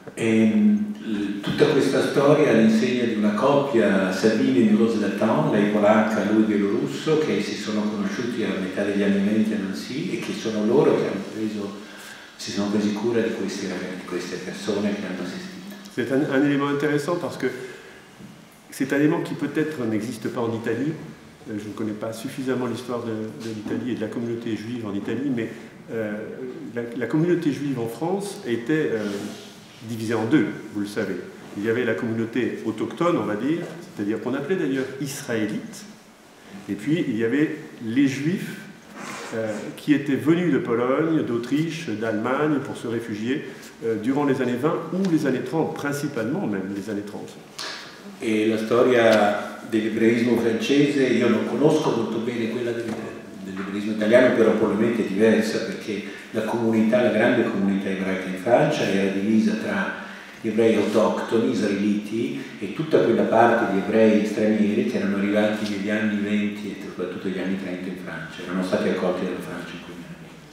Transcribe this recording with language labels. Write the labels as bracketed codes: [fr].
[it] E tutta questa storia all'insegna di una coppia, Sabine e Miron Zlatin, lei polacca, lui bielorusso, che si sono conosciuti a metà degli anni 20 a Nancy e che sono loro che si sono presi cura di queste persone che hanno assistito. [fr] C'est un élément intéressant parce que c'est un élément qui peut-être n'existe pas en Italie. Je ne connais pas suffisamment l'histoire de l'Italie et de la communauté juive en Italie, mais la communauté juive en France était divisée en deux, vous le savez. Il y avait la communauté autochtone, on va dire, c'est-à-dire qu'on appelait d'ailleurs israélites, et puis il y avait les juifs qui étaient venus de Pologne, d'Autriche, d'Allemagne pour se réfugier durant les années 20 ou les années 30, principalement même les années 30. [it] E la storia dell'ebraismo francese, io non conosco molto bene quella dell'ebraismo italiano, però probabilmente è diversa, perché la grande comunità ebraica in Francia era divisa tra gli ebrei autoctoni, israeliti, e tutta quella parte di ebrei stranieri che erano arrivati negli anni 20 e soprattutto negli anni 30 in Francia, erano stati accolti dalla Francia in quegli anni.